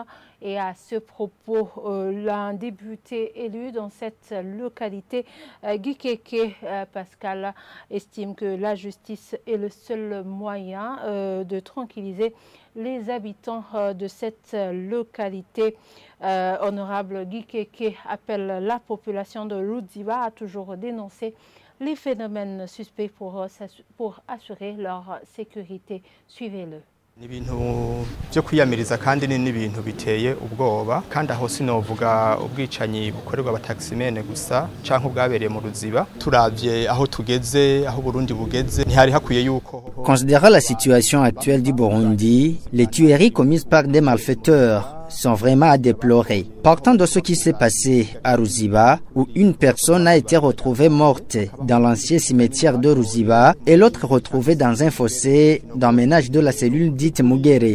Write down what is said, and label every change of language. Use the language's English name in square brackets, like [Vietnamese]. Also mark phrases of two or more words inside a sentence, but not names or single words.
[French] Et à ce propos, l'un député élu dans cette localité, Gikeke Pascal, estime que la justice est le seul moyen de tranquilliser les habitants de cette localité. Honorable Gikeke appelle la population de Ruziba à toujours dénoncer les phénomènes suspects pour assurer leur sécurité. Suivez-le. [Rundi] Ni ibintu byo kwiyamiriza kandi ni n'ibintu biteye ubwoba kandi aho sinovuga ubwicanyi bukorerwa abataximene gusa canke ubwabereye mu Ruziba turavye aho tugeze aho Burundi bugeze ntihari hakwiye yuko. [French] Considérant la situation actuelle du Burundi, les tueries commises par des malfaiteurs sont vraiment à déplorer. Partant de ce qui s'est passé à Ruziba, où une personne a été retrouvée morte dans l'ancien cimetière de Ruziba et l'autre retrouvée dans un fossé d'emménage de la cellule dite Mugere.